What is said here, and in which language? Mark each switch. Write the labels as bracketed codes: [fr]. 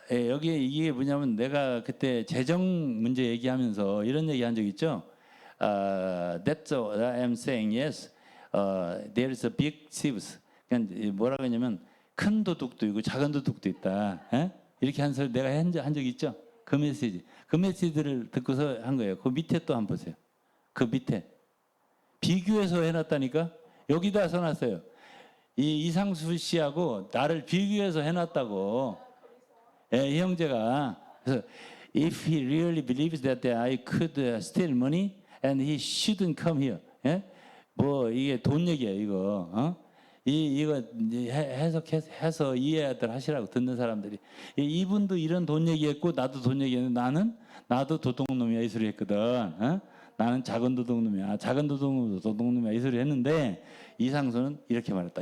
[ko] 여기 이게 뭐냐면 내가 그때 재정 문제 얘기하면서 이런 얘기 한 적 있죠. [en] That's what I am saying. Yes, there is a big thieves. [ko] 그냥 뭐라고 했냐면 큰 도둑도 있고 작은 도둑도 있다. 이렇게 한 소리 내가 한 적 있죠. 그 메시지를 듣고서 한 거예요. 그 밑에 또 한번 보세요. 그 밑에 비교해서 해놨다니까. 여기다 써놨어요. 이 이상수 씨하고 나를 비교해서 해놨다고. 이 형제가. 그래서 [en] if he really believes that I could steal money and he shouldn't come here. [ko] 뭐 이게 돈 얘기야 이거. 이거 해석해서 이해들 하시라고 듣는 사람들이. 이분도 이런 돈 얘기했고 나도 돈 얘기했는데 나도 도둑놈이야 이 소리 했거든. 나는 작은 도둑놈이야. 작은 도둑놈이야 이 소리 했는데 이상수는 이렇게 말했다.